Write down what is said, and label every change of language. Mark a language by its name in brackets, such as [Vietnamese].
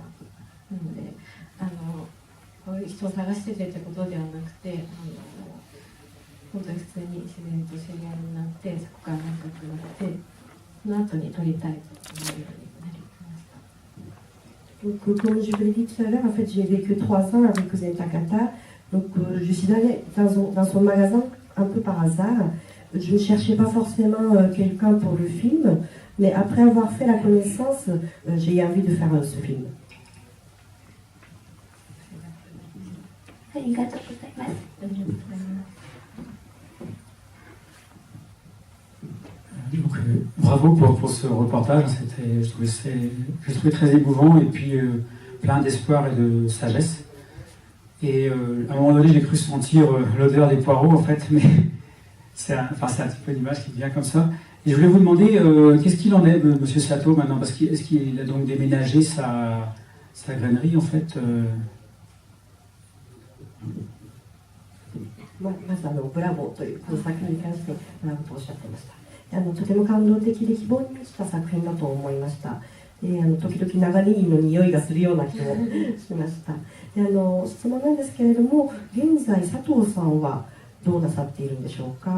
[Japanese] なのでこういう人を探しててってことではなくて本当に普通に自然と知り合いになってそこから仲良くなってその後に撮りたいと思うようになりました。 [French] Donc, comme je vous l'ai dit tout à l'heure, en fait, j'ai vécu 3 ans avec Rikuzen Takata. Donc, je suis allée dans son magasin un peu par hasard. Je ne cherchais pas forcément quelqu'un pour le film, mais après avoir fait la connaissance, j'ai eu envie de faire ce film. [Japanese] ありがとうございます。 [French] Donc, bravo pour ce reportage. Je trouvais très émouvant et puis plein d'espoir et de sagesse. Et à un moment donné, j'ai cru sentir l'odeur des poireaux en fait, mais c'est un petit peu une image qui vient comme ça. Et je voulais vous demander, qu'est-ce qu'il en est, Monsieur Sato, maintenant? Parce est-ce qu'il a donc déménagé sa grainerie, en fait [Japanese] まずブラボーというこの作品に関してブラボーとおっしゃっていました。とても感動的で希望に満ちた作品だと思いました。時々長ネギの匂いがするような気もしました。質問なんですけれども、現在佐藤さんはどうなさっているんでしょうか。